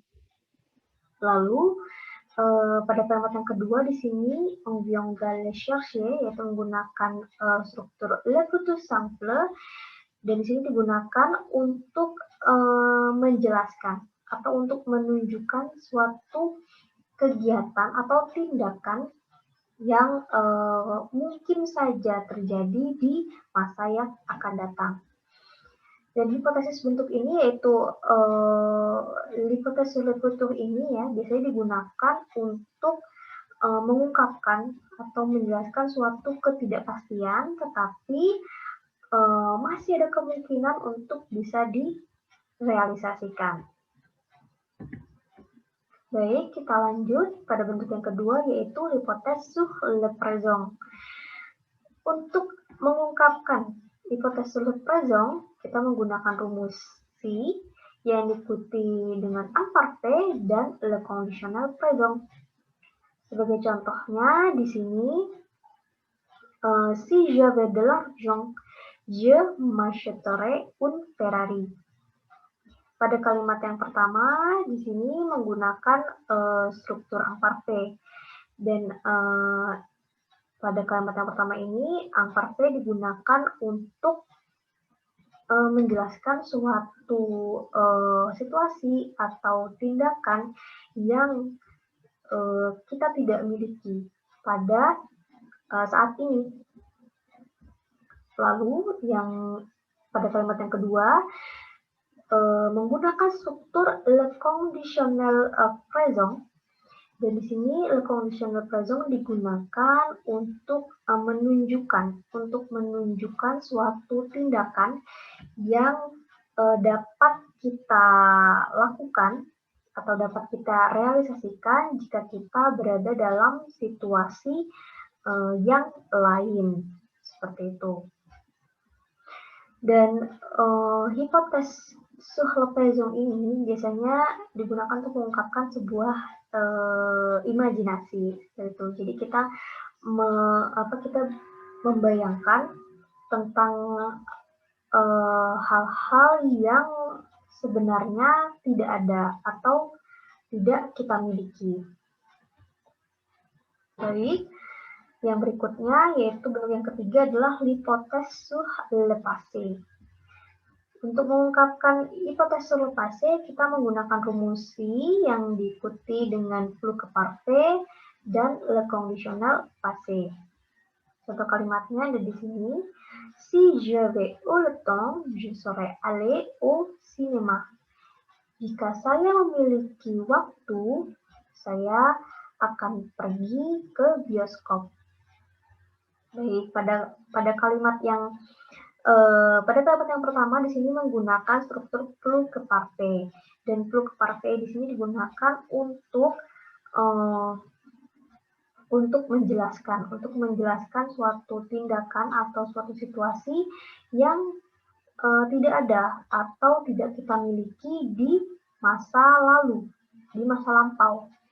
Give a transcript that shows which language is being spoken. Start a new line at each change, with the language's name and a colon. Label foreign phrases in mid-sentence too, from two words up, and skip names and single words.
Indonesian: Lalu pada kalimat yang kedua di sini
French: on viendra les chercher,
Indonesian: yaitu menggunakan struktur
French: le futur simple,
Indonesian: dan di sini digunakan untuk menjelaskan atau untuk menunjukkan suatu kegiatan atau tindakan yang mungkin saja terjadi di masa yang akan datang. Dan hipotesis bentuk ini yaitu hipotesis
French: le futur
Indonesian: ini ya biasanya digunakan untuk mengungkapkan atau menjelaskan suatu ketidakpastian, tetapi masih ada kemungkinan untuk bisa direalisasikan. Baik, kita lanjut pada bentuk yang kedua yaitu
French: l'hypothèse sur le présent.
Indonesian: Untuk mengungkapkan hipotesis
French: sur le présent,
Indonesian: kita menggunakan rumus si yang diikuti dengan imparfait dan
French: le conditionnel présent.
Indonesian: Sebagai contohnya di sini,
French: si j'avais de l'argent, je m'achèterais une Ferrari.
Indonesian: Pada kalimat yang pertama di sini menggunakan struktur imparfait, dan pada kalimat yang pertama ini imparfait digunakan untuk menjelaskan suatu situasi atau tindakan yang kita tidak miliki pada saat ini. Lalu yang pada kalimat yang kedua menggunakan struktur le
French: conditionnel présent,
Indonesian: dan di sini
French: le conditionnel présent
Indonesian: digunakan untuk menunjukkan suatu tindakan yang dapat kita lakukan atau dapat kita realisasikan jika kita berada dalam situasi yang lain, seperti itu. Dan hipotesis
French: sur le présent
Indonesian: ini biasanya digunakan untuk mengungkapkan sebuah imajinasi itu. Jadi kita kita membayangkan tentang hal-hal yang sebenarnya tidak ada atau tidak kita miliki. Baik, yang berikutnya yaitu bentuk yang ketiga adalah
French: hypothesis sur le passé.
Indonesian: Untuk mengungkapkan hipotesis
French: sur le passé,
Indonesian: kita menggunakan rumusi yang diikuti dengan
French: plus que parfait
Indonesian: dan
French: le conditionnel passé.
Indonesian: Contoh kalimatnya ada di sini.
French: Si j'avais eu le temps, je serais allé au cinéma.
Indonesian: Jika saya memiliki waktu, saya akan pergi ke bioskop. Baik, pada kalimat yang pertama di sini menggunakan struktur
French: plus que parfait,
Indonesian: dan
French: plus que parfait
Indonesian: di sini digunakan untuk menjelaskan suatu tindakan atau suatu situasi yang tidak ada atau tidak kita miliki di masa lalu, di masa lampau.